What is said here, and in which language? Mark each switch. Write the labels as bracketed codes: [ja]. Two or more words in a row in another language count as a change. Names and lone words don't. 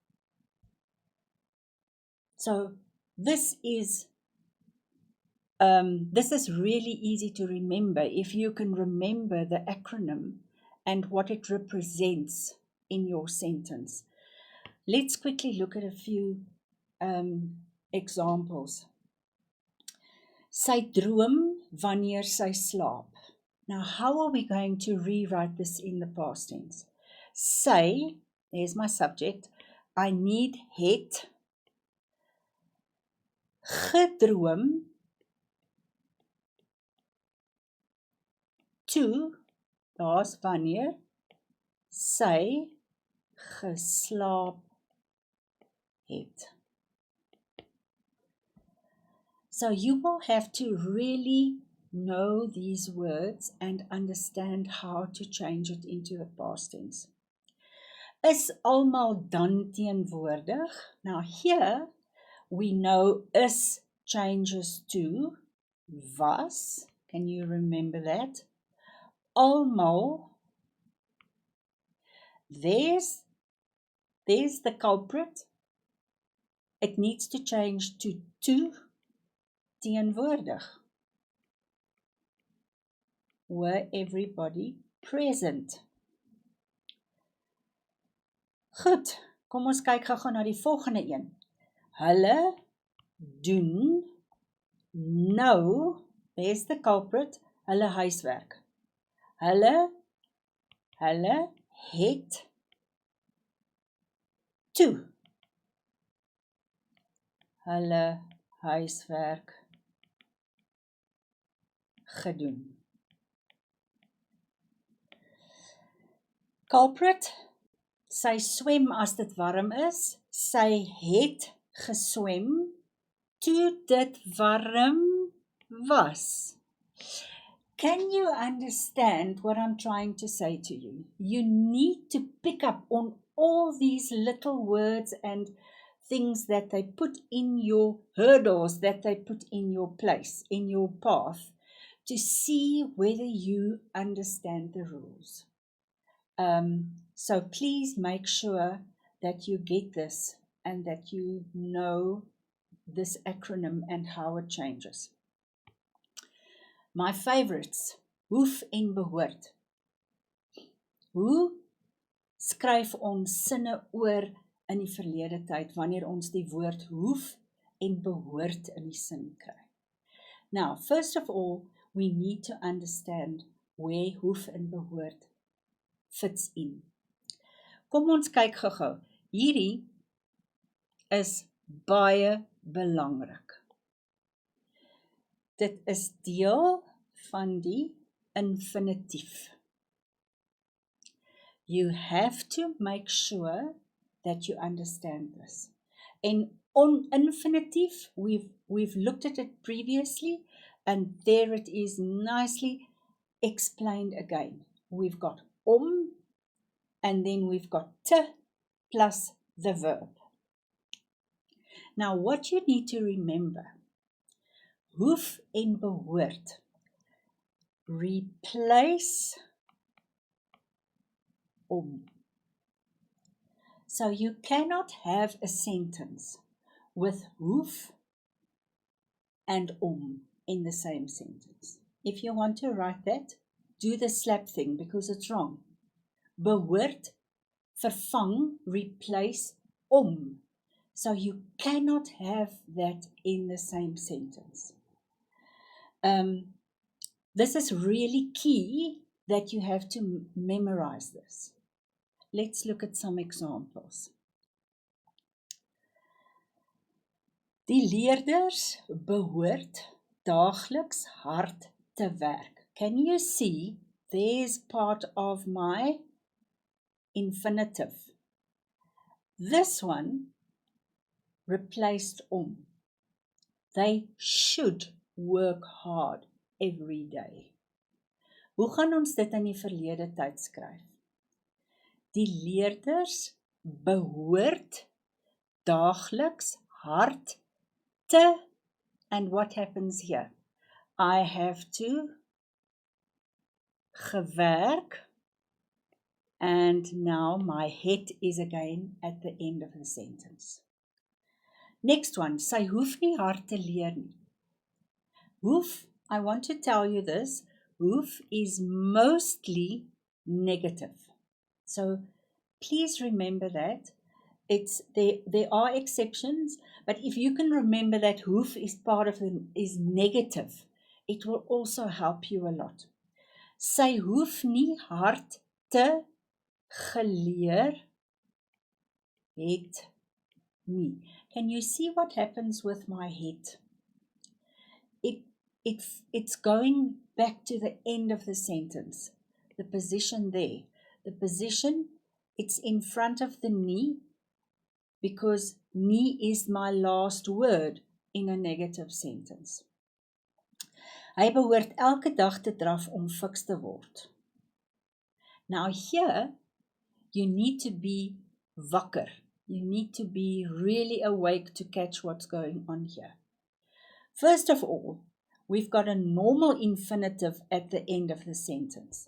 [en] So this is really easy to remember if you can remember the acronym and what it represents in your sentence. Let's quickly look at a few examples. [af] Sy droom wanneer sy slaap. [en] Now, how are we going to rewrite this in the past tense? [af] Sy, [en] there's my subject, I need [af] het gedroom toe, daar's wanneer, sy geslaap het. [en] So you will have to really know these words and understand how to change it into the past tense. [af] Is almal dan teenwoordig? [en] Now here we know is changes to was. Can you remember that? Almal. There's the culprit. It needs to change to teenwoordig. Were everybody present? [af] Goed, kom ons kyk gou na die volgende een. Hulle doen nou, [en] there's the culprit, [af] hulle huiswerk. Hulle het toe hulle huiswerk gedoen. Culprit, sy swem as dit warm is, sy het geswem toe dit warm was. [en] Can you understand what I'm trying to say to you? You need to pick up on all these little words and things that they put in your hurdles, that they put in your place, in your path, to see whether you understand the rules. So please make sure that you get this and that you know this acronym and how it changes. My favorites, [af] hoef en behoort. Hoe skryf ons sinne oor in die verlede tyd wanneer ons die woord hoef en behoort in die sin kry? [en] Now, first of all, we need to understand where [af] hoef en behoort [en] fits in. [af] Kom ons kyk gou-gou. Hierdie is baie belangrik. Dit is deel van die infinitief. [en] You have to make sure that you understand this. And on infinitief, we've looked at it previously, and there it is nicely explained again. We've got and then we've got te plus the verb. Now, what you need to remember, [af] hoef en behoort [en] replace So you cannot have a sentence with hoef and in the same sentence. If you want to write that, do the slap thing because it's wrong. [af] Behoort, vervang, [en] replace So you cannot have that in the same sentence. This is really key that you have to memorize this. Let's look at some examples. [af] Die leerders behoort daagliks hard te werk. [en] Can you see there's part of my infinitive? This one replaced They should work hard every day. [af] Hoe gaan ons dit in die verlede tyd skryf? Die leerders behoort daagliks hard te, [en] and what happens here? I have to gewerk, and now my het is again at the end of the sentence. Next one, [af] sy hoef nie hard te leer nie. Hoef, [en] I want to tell you this, hoef is mostly negative. So please remember that. There are exceptions, but if you can remember that hoef is part of is negative, it will also help you a lot. [af] Sy hoef nie hard te geleer het nie. [en] Can you see what happens with my het? It's going back to the end of the sentence. The position there. The position, it's in front of the nie, because nie is my last word in a negative sentence. [af] Hy behoort elke dag te draf om fiks te word. [en] Now here, you need to be wakker. You need to be really awake to catch what's going on here. First of all, we've got a normal infinitive at the end of the sentence.